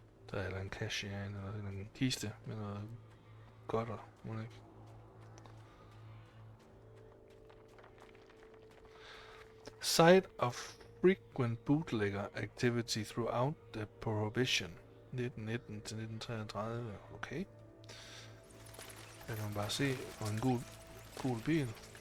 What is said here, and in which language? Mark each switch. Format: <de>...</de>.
<da>Der er en cache herinde, eller en kiste med noget godter, må det ikke?</da> <en>Site of frequent bootlegger activity throughout the Prohibition.</en> <da>1919 til 1933. Okay. Jeg kan bare se på en gul bil.</da>